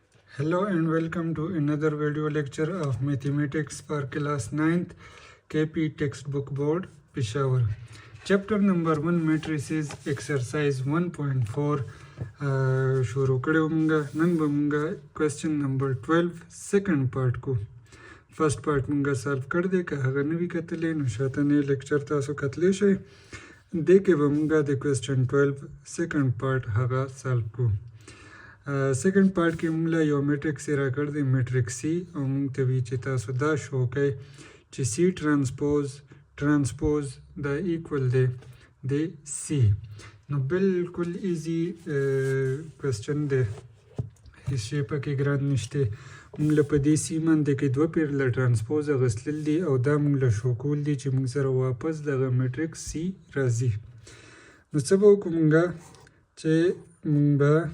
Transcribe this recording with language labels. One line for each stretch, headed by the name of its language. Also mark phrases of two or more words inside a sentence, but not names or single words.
English: Hello and welcome to another video lecture of Mathematics for class 9th KP textbook board Peshawar. Chapter number 1 Matrices exercise 1.4
Pashto: شروع کړو مونږه نن به مونږه
English: question number 12 second part
Pashto: کو
English: first part
Pashto: مونږه solve کړ دې که هغه نوی کتلې نو شاته نه lecture تاسو کتلې شئ دې کې به مونږه د
English: question 12 second part
Pashto: هغه solve کو
English: second part
Pashto: کې موږ له یو میټرکس را کړ دی میټرکس سی او موږ ته وی چې تاسو دا شو کوئ چې سی ټرانسپوز دا ایکول دی د سی نو بالکل
English: easy question
Pashto: دی هیڅ شی پکې ګران نشته موږ له په دې سی باندې کې دوه پیرله ټرانسپوز اخیستل دي او دا موږ له شو کول دي چې موږ سره واپس دغه میټرکس سی راځي نو څه به وکړو موږ چې موږ به